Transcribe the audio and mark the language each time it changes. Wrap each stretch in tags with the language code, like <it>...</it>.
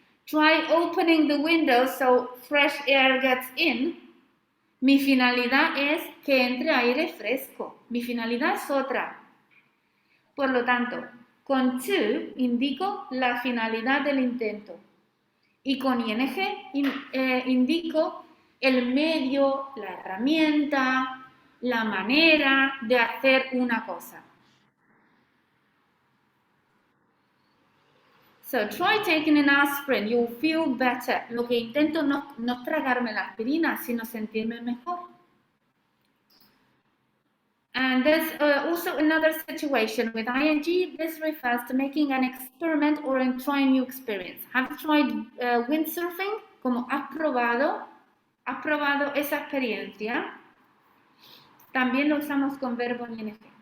<en>Try opening the window so fresh air gets in.</en> <es>Mi finalidad es que entre aire fresco. Mi finalidad es otra. Por lo tanto, con to indico la finalidad del intento. Y con ing indico el medio, la herramienta, la manera de hacer una cosa.</es> <en>So, try taking an aspirin, you'll feel better.</en> <es>Lo que intento no es tragarme la aspirina, sino sentirme mejor.</es> <en>And there's also another situation with ing. This refers to making an experiment or trying new experience. Have you tried windsurfing?</en> <es>Como has probado esa experiencia. También lo usamos con verbo en ing.</es>